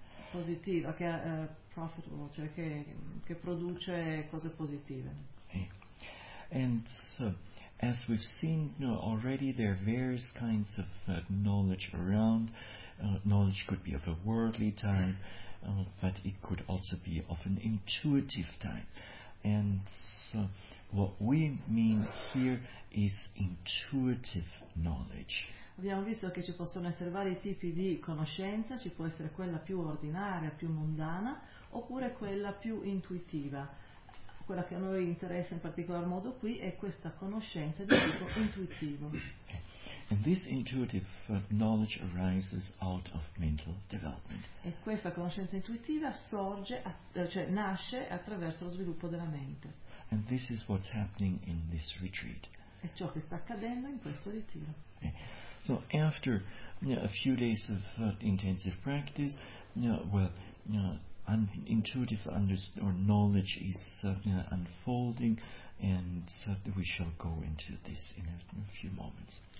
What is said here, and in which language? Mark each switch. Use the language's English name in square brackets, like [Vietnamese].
[Italian] Positiva, che è profitable, cioè che produce cose positive. [English] And so, as we've seen already, there are various kinds of knowledge around. Knowledge could be of a worldly type, but it could also be of an intuitive type. And so what we mean here is intuitive knowledge. [Italian] Abbiamo visto che ci possono essere vari tipi di conoscenza, ci può essere quella più ordinaria, più mondana, oppure quella più intuitiva. Quella che a noi interessa in particolar modo qui è questa conoscenza di tipo intuitivo. [English] And this intuitive knowledge arises out of mental development. [Italian] E questa conoscenza intuitiva nasce attraverso lo sviluppo della mente. [English] And this is what's happening in this retreat. [Italian] È ciò che sta accadendo in questo ritiro. [English] Okay. So after a few days of intensive practice, intuitive knowledge is unfolding, and we shall go into this in a few moments.